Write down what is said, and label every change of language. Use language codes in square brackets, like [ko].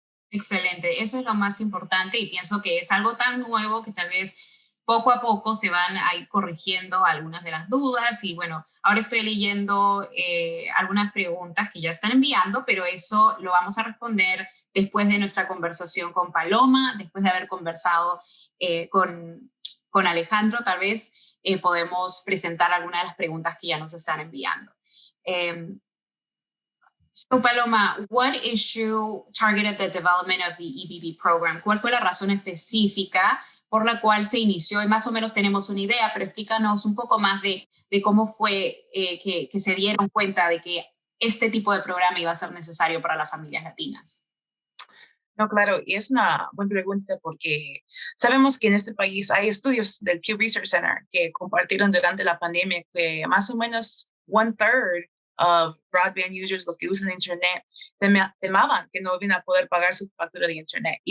[es] Excelente, eso es lo más importante y pienso que es algo tan nuevo que tal vez poco a poco se van a ir corrigiendo algunas de las dudas y bueno, ahora estoy leyendo algunas preguntas que ya están enviando, pero eso lo vamos a responder después de nuestra conversación con Paloma, después de haber conversado con Alejandro, tal vez podemos presentar algunas de las preguntas que ya nos están enviando. [en] So Paloma, what issue targeted the development of the EBB program? [es] ¿Cuál fue la razón específica por la cual se inició? Y más o menos tenemos una idea, pero explícanos un poco más de cómo fue que se dieron cuenta de que este tipo de programa iba a ser necesario para las familias latinas. No, claro, y es una buena pregunta porque sabemos que en este país hay estudios del Pew Research Center que compartieron durante la pandemia que más o menos 1/3 [en] of broadband users, [es] los que usan Internet, temaban que no iban a poder pagar su factura de Internet.